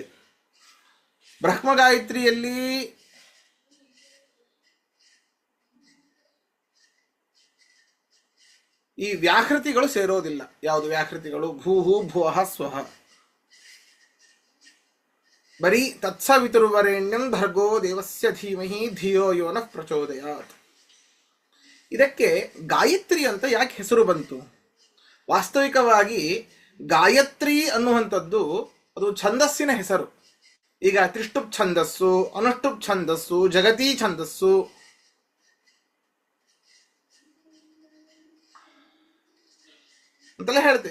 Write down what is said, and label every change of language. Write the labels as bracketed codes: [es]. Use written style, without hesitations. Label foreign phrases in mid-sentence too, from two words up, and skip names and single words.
[kn] ಬ್ರಹ್ಮ ಗಾಯತ್ರಿಯಲ್ಲಿ ಈ ವ್ಯಾಕೃತಿಗಳು ಸೇರೋದಿಲ್ಲ. ಯಾವುದು ವ್ಯಾಕೃತಿಗಳು? [sa] ಭೂಹು ಭುವಃ ಸ್ವಹ. ಬರೀ ತತ್ಸವಿತುರ್ವರೆಣ್ಯಂ ಭರ್ಗೋ ದೇವಸ್ಯ ಧೀಮಹಿ ಧಿಯೋ ಯೋ ನಃ ಪ್ರಚೋದಯಾತ್. [kn] ಇದಕ್ಕೆ ಗಾಯತ್ರಿ ಅಂತ ಯಾಕೆ ಹೆಸರು ಬಂತು? ವಾಸ್ತವಿಕವಾಗಿ ಗಾಯತ್ರಿ ಅನ್ನುವಂಥದ್ದು ಅದು ಛಂದಸ್ಸಿನ ಹೆಸರು. ಈಗ ತ್ರಿಷ್ಟುಪ್ ಛಂದಸ್ಸು, ಅನುಷ್ಟುಪ್ ಛಂದಸ್ಸು, ಜಗತಿ ಛಂದಸ್ಸು, ಅಂತೆಲ್ಲ ಹೇಳ್ತೇವೆ.